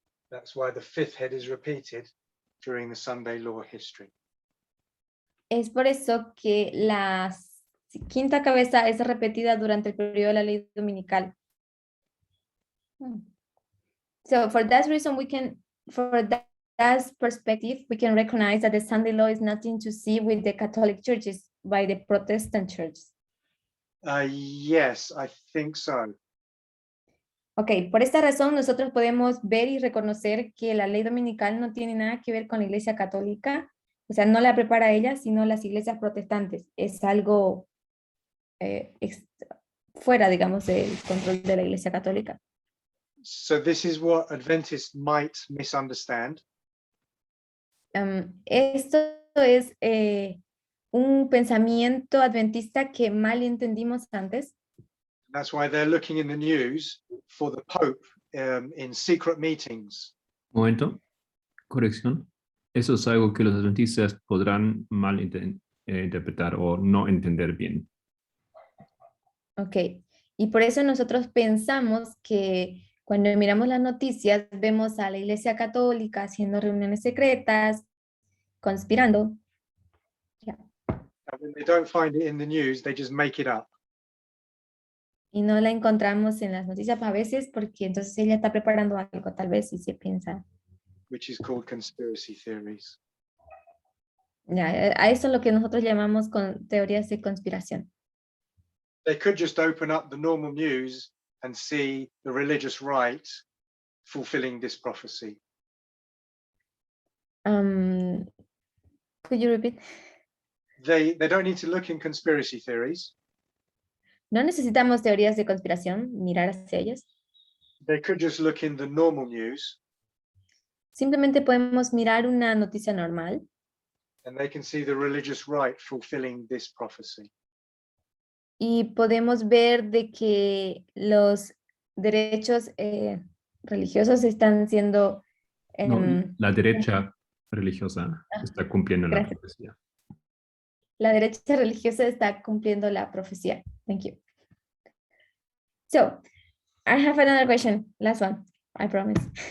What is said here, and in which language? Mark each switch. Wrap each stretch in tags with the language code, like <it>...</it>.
<en>That's why the fifth head is repeated during the Sunday law history.</en> <es>Es por eso que la quinta cabeza es repetida durante el periodo de la ley dominical.</es> <en>So for that reason, for that perspective, we can recognize that the Sunday law is nothing to see with the Catholic churches by the Protestant churches. Yes, I think so.</en> <es>Ok, por esta razón nosotros podemos ver y reconocer que la ley dominical no tiene nada que ver con la iglesia católica, o sea, no la prepara ella, sino las iglesias protestantes. Es algo fuera, digamos, del control de la iglesia católica.</es> <en>So this is what Adventists might misunderstand.</en> <es>Esto es un pensamiento adventista que mal entendimos antes.</es> <en>That's why they're looking in the news for the Pope in secret meetings.</en> <es>Momento, corrección. Eso es algo que los adventistas podrán mal interpretar o no entender bien. Ok, y por eso nosotros pensamos que cuando miramos las noticias vemos a la iglesia católica haciendo reuniones secretas, conspirando.</es> <en>Yeah. And when they don't find it in the news, they just make it up.</en> <es>Y no la encontramos en las noticias a veces porque entonces ella está preparando algo tal vez y se piensa.</es> <en>which is called conspiracy theories.</en> <es>Ya, a eso es lo que nosotros llamamos con teorías de conspiración.</es> <en>They could just open up the normal news and see the religious right fulfilling this prophecy. Could you repeat? They don't need to look in conspiracy theories.</en> <es>No necesitamos teorías de conspiración, mirar hacia ellas.</es> <en>They could just look in the normal news</en> <es>Simplemente podemos mirar una noticia normal</es> <en>and they can see the religious right fulfilling this prophecy.</en> <es>y podemos ver de que los derechos religiosos están siendo... No, la derecha religiosa está cumpliendo la Gracias. profecía. La derecha religiosa está cumpliendo la profecía.</es> <en>Thank you. So, I have another question. Last one, I promise.</en>